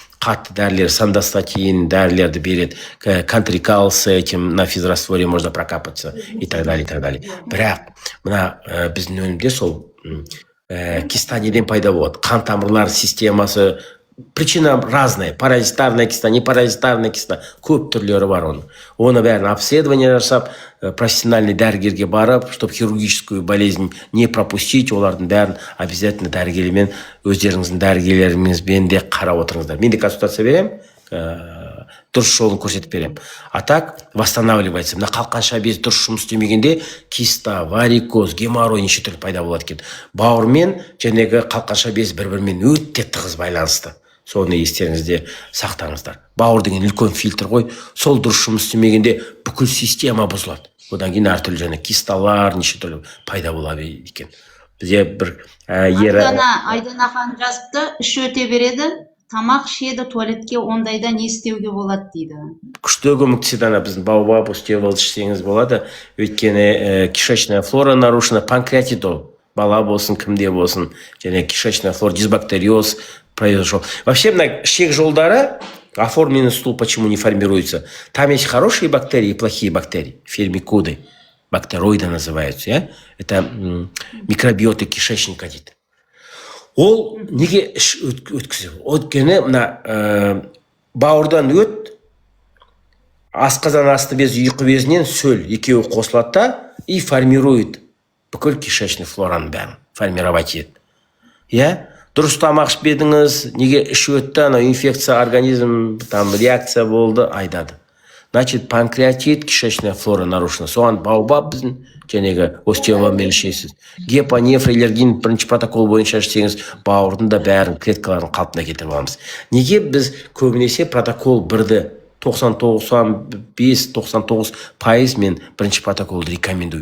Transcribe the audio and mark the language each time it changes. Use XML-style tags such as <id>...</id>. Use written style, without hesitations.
<kk>Қатты дәрілер, сандостатин дәрілерді береді.</kk> <ru>Контрикал с этим на физрастворе можно прокапаться и так далее, и так далее.</ru> <kk>Бірақ мына біздің өнімде сол киста неден пайда болады? Қан тамырлар системасы.</kk> <ru>Причина разная. Паразитарная киста, непаразитарная киста.</ru> <kk>Көп түрлері бар оның. Оны бәрін обследование жасап, профессиональный дәрігерге барып,</kk> <ru>чтобы хирургическую болезнь не пропустить,</ru> <kk>олардың бәрін обязательно дәрігермен, өздеріңіздің дәрігерлеріңізбен де қарап отырыңыздар. Мен де консультация берем, дұрыс жолын көрсетіп берем.</kk> <ru>А так восстанавливается.</ru> <kk>Мына қалқанша без дұрыс жұмыс істемегенде киста, варикоз, геморрой неше түрлі пайда болады екен. Бауырмен жәнегі қалқанша без бір-бірімен өте тығыз байланысты. Соны естеріңізде сақтаңыздар. Бауыр деген үлкен фильтр ғой. Сол дұрыс жұмыс істемегенде бүкіл система бұзылады. Одан кейін әртүрлі және кисталар неше түрлі пайда болады екен. Бізде бір Айдана хан жазыпты, іш өте береді, тамақ ішеді, туалетке ондайда не істеуге болады дейді. Күшті көмектеседі ана біздің баобаб остеовалды ішсеңіз болады. Өйткені</kk> <ru>кишечная флора нарушена,</ru> <kk>панкреатит ол. Бала болсын, кімде болсын, және</kk> <ru>кишечная флора, дисбактериоз произошел. Вообще,</ru> <kk>мына ішек жолдары,</kk> <ru>оформленный стул почему не формируется? Там есть хорошие бактерии и плохие бактерии, фермикуды, бактероиды называются. Это микробиоты кишечника дейді.</ru> <kk>Ол неге іш өткізеді? Өткені мына бауырдан өт, асқазан асты без, ұйқы безінен сөл екеуі қосылады да</kk> <ru>и формирует</ru> <kk>бүкіл кишечный флораның бәрін формировать етеді. Дұрыс тамақ ішпедіңіз, неге іш өтті, ана инфекция, организм,</kk> <ru>там реакция</ru> <kk>болды, айдады.</kk> <ru>Значит, панкреатит, кишечная флора нарушена.</ru> <kk>Соған баобаб біздің жәнегі остеовалмен ішесіз. Гепонефрилергин бірінші протокол бойынша ішсеңіз, бауырдың да бәрін клеткаларын қалпына кетіріп аламыз. Неге біз көбінесе протокол бірді 90-95-99% мен бірінші протоколды рекомендую.</kk>